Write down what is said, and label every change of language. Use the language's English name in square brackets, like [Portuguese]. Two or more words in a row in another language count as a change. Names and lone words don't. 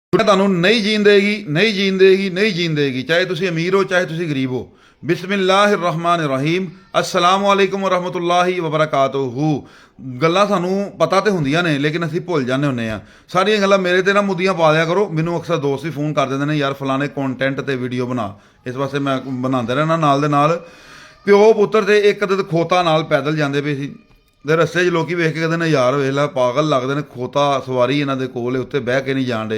[Punjabi] ਤੁਹਾਨੂੰ ਨਹੀਂ ਜੀਣ ਦੇਗੀ, ਨਹੀਂ ਜੀਣ ਦੇਗੀ, ਨਹੀਂ ਜੀਣ ਦੇਗੀ, ਚਾਹੇ ਤੁਸੀਂ ਅਮੀਰ ਹੋ ਚਾਹੇ ਤੁਸੀਂ ਗਰੀਬ ਹੋ। [Arabic] بسم الله الرحمن الرحيم السلام عليكم ورحمة الله وبركاته. [Punjabi] ਗੱਲਾਂ ਸਾਨੂੰ ਪਤਾ ਤੇ ਹੁੰਦੀਆਂ ਨੇ ਲੇਕਿਨ ਅਸੀਂ ਭੁੱਲ ਜਾਂਦੇ ਹੁੰਦੇ ਆ। ਸਾਰੀਆਂ ਗੱਲਾਂ ਮੇਰੇ ਤੇ ਨਾ ਮੁੱਦੀਆਂ ਪਾ ਦਿਆ ਕਰੋ। ਮੈਨੂੰ ਅਕਸਰ ਦੋਸਤ ਵੀ ਫੋਨ ਕਰ ਦਿੰਦੇ ਨੇ, ਯਾਰ ਫਲਾਣੇ ਕੰਟੈਂਟ ਤੇ ਵੀਡੀਓ ਬਣਾ। ਇਸ ਵਾਸਤੇ ਮੈਂ ਬਣਾਉਂਦਾ ਰਹਿਣਾ। ਨਾਲ ਦੇ ਨਾਲ ਪਿਓ ਪੁੱਤਰ ਤੇ ਇੱਕ ਦਿਨ ਖੋਤਾ ਨਾਲ ਪੈਦਲ ਜਾਂਦੇ ਪਏ ਸੀ ਤੇ ਰਸਤੇ 'ਚ ਲੋਕੀ ਵੇਖ ਕੇ ਕਹਿੰਦੇ ਨੇ, ਯਾਰ ਵੇਖ ਲੈ ਪਾਗਲ ਲੱਗਦੇ ਨੇ, ਖੋਤਾ ਸਵਾਰੀ ਇਹਨਾਂ ਦੇ ਕੋਲ ਉੱਤੇ ਬਹਿ ਕੇ ਨਹੀਂ ਜਾਣ ਡੇ।